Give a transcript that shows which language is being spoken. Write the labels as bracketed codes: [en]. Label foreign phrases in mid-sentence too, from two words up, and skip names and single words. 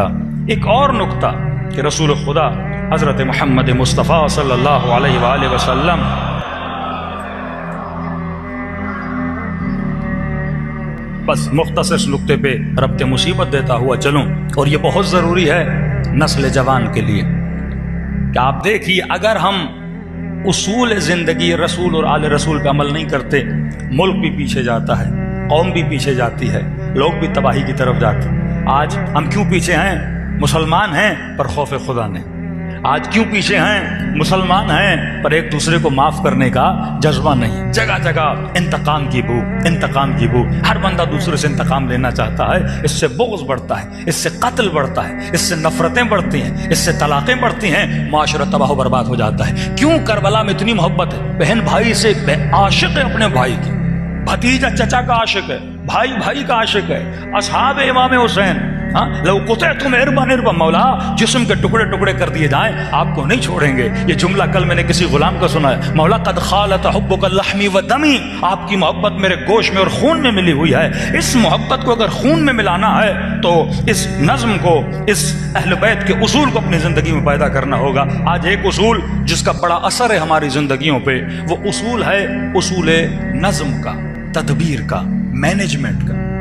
[ur] ایک اور نکتہ کہ رسول خدا حضرت محمد مصطفیٰ [ar] صلی اللہ علیہ وآلہ وسلم [ur] بس مختصر نقطے پہ ربط مصیبت دیتا ہوا چلوں، اور یہ بہت ضروری ہے نسل جوان کے لیے کہ آپ دیکھیے اگر ہم اصول زندگی رسول اور آل رسول پہ عمل نہیں کرتے، ملک بھی پیچھے جاتا ہے، قوم بھی پیچھے جاتی ہے، لوگ بھی تباہی کی طرف جاتے ہیں. آج ہم کیوں پیچھے ہیں؟ مسلمان ہیں پر خوف خدا نہیں. آج کیوں پیچھے ہیں؟ مسلمان ہیں پر ایک دوسرے کو معاف کرنے کا جذبہ نہیں. جگہ جگہ انتقام کی بو، انتقام کی بو. ہر بندہ دوسرے سے انتقام لینا چاہتا ہے. اس سے بغض بڑھتا ہے، اس سے قتل بڑھتا ہے، اس سے نفرتیں بڑھتی ہیں، اس سے طلاقیں بڑھتی ہیں. معاشرہ تباہ و برباد ہو جاتا ہے. کیوں؟ کربلا میں اتنی محبت ہے. بہن بھائی سے عاشق ہے اپنے بھائی کی، بھتیجا چچا کا عاشق ہے، بھائی بھائی کا عاشق ہے. اصحاب امام حسین، [ar] لو قطعتم اربا اربا، [ur] مولا جسم کے ٹکڑے ٹکڑے کر دیے جائیں آپ کو نہیں چھوڑیں گے. یہ جملہ کل میں نے کسی غلام کو سنا ہے. [ar] مولا قد خالط حبک لحمی و دمی، [ur] آپ کی محبت میرے گوشت میں اور خون میں ملی ہوئی ہے. اس محبت کو اگر خون میں ملانا ہے تو اس نظم کو، اس اہل بیت کے اصول کو اپنی زندگی میں پیدا کرنا ہوگا. آج ایک اصول جس کا بڑا اثر ہے ہماری زندگیوں پہ، وہ اصول ہے اصول نظم کا، تدبیر کا، مینجمنٹ کا.